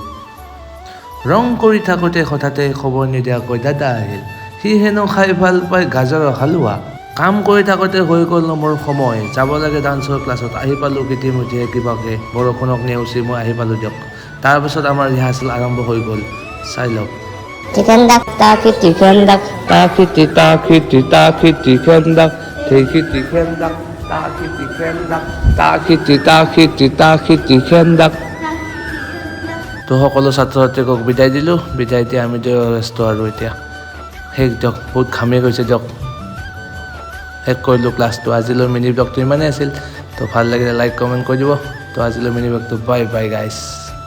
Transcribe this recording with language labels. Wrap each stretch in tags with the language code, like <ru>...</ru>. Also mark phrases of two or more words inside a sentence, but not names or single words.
<as>ৰং কৰি থাকোঁতে হঠাতে খবৰ নিদিয়াকৈ দাদা আহিল। সি হেনো খাই ভাল পায় গাজৰৰ হালোৱা। কাম কৰি থাকোঁতে হৈ গ'ল মোৰ সময়, যাব লাগে ডান্সৰ ক্লাছত। আহি পালোঁ ইতিমধ্যে কিবাকে, বৰষুণক নেওচি মই আহি পালোঁ দিয়ক। তাৰপিছত আমাৰ ৰিহাৰ্চেল আৰম্ভ হৈ গ'ল, চাই লওক।</as> <en>Chicken duck, taki chicken duck, taki taki taki chicken duck, taki chicken duck, taki chicken duck, taki taki chicken duck।</en> <as>তো সকলো ছাত্ৰ ছাত্ৰীকক বিদায় দিলোঁ। বিদায় দি আমি ব্যস্ত আৰু এতিয়া শেষ দিয়ক, বহুত ঘামি গৈছে দিয়ক। শেষ কৰিলোঁ ক্লাছটো। আজিলৈ মিনি ব্লগটো ইমানেই আছিল। তো ভাল লাগিলে</as> <en>like comment</en> <as>কৰি দিব। তো আজিলৈ মিনি ব্লগটো</as> <en>bye bye guys.</en>